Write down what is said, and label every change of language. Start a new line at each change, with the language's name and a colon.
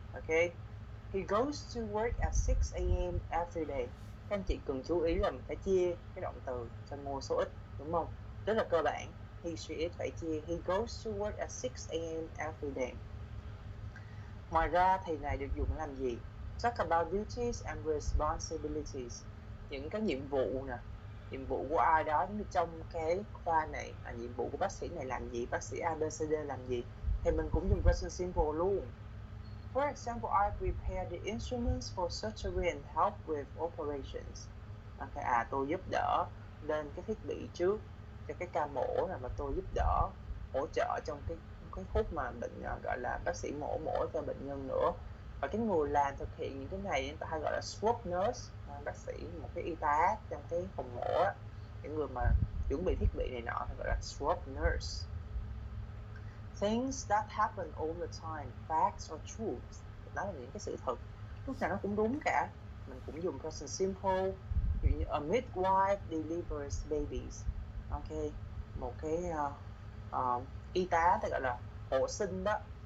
English: Ok, he goes to work at 6 a.m. every day.
Vietnamese: Các anh chị cần chú ý là mình phải chia cái động từ cho ngôi số ít, đúng không? Rất là cơ bản.
English: He, she, it
Vietnamese: phải chia.
English: He goes to work at 6 a.m. every day.
Vietnamese: Ngoài ra thì này được dùng để làm gì?
English: Talk about duties and responsibilities.
Vietnamese: Những cái nhiệm vụ nè, nhiệm vụ của ai đó trong cái khoa này, nhiệm vụ của bác sĩ này làm gì, bác sĩ ABCD làm gì, thì mình cũng dùng present simple luôn.
English: For example, I prepare the instruments for surgery and help with operations.
Vietnamese: Okay, tôi giúp đỡ lên cái thiết bị trước cho cái ca mổ này, và tôi giúp đỡ hỗ trợ trong cái khúc mà bệnh gọi là bác sĩ mổ cho bệnh nhân nữa. Và cái người làm thực hiện những cái này người ta hay gọi là swab nurse, bác sĩ, một cái y tá trong cái phòng mổ á, những người mà chuẩn bị thiết bị này nọ thì gọi là swab nurse.
English: Things that happen all the time, facts or truths.
Vietnamese: Đó là những cái sự thật, lúc nào nó cũng đúng cả. Mình cũng dùng present simple. Ví dụ như
English: a midwife delivers babies.
Vietnamese: Ok, một cái y tá thì gọi là hộ sinh đó.